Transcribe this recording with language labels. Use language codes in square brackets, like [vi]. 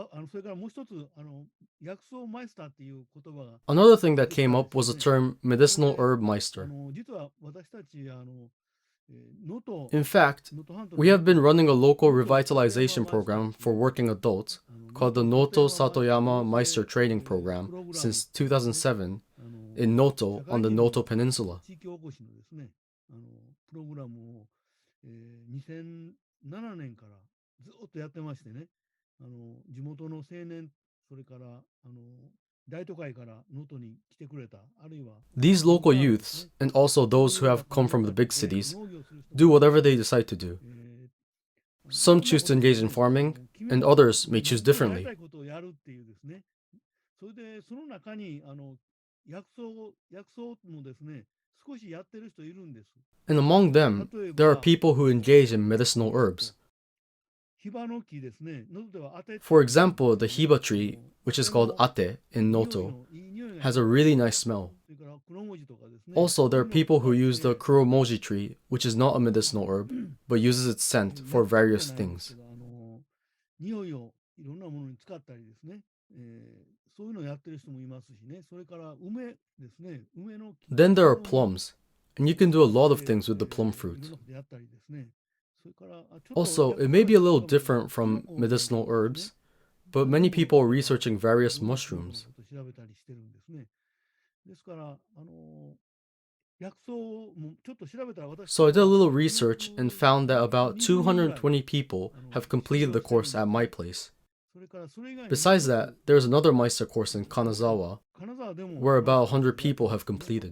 [ja] それからもう一つ薬草マイスターっていう言葉が [en] Another thing that came up was the term medicinal herb meister. [ja] 実は私たち能登 [en] In fact, we have been running a local revitalization program for working adults called the Noto Satoyama Meister Training Program since 2007 in Noto on the Noto Peninsula. [ja] 地域おこしのですね、プログラムを、2007年からずっとやってましてね、地元の青年、それから大都会から能登に来てくれた、あるいは [en] These local youths, and also those who have come from the big cities, do whatever they decide to do. Some choose to engage in farming, and others may choose differently. [ja] やりたいことをやるっていうですね。それでその中に薬草もですね、少しやってる人いるんです。 [en] And among them, there are people who engage in medicinal herbs. [ja] ヒバの木ですね。能登ではアテ。 [en] For example, the hiba tree, which is called ate in Noto, has a really nice smell. [ja] それからクロモジとかですね。 [en] Also, there are people who use the kuromoji tree, which is not a medicinal herb, but uses its scent for various things. [ja] 匂いをいろんなものに使ったりですね。そういうのをやってる人もいますしね。それから梅ですね。梅の木。 [en] Then there are plums, and you can do a lot of things with the plum fruit. [ja] やったりですね。それからちょっと [en] Also, it may be a little different from medicinal herbs, but many people are researching various mushrooms. [ja] 調べたりしてるんですね。ですから薬草もちょっと調べたら私 [en] So I did a little research and found that about 220 people have completed the course at my place. [ja] それからそれ以外に [en] Besides that, there's another Meister course in Kanazawa, [ja] 金沢でも [en] where about 100 people have completed.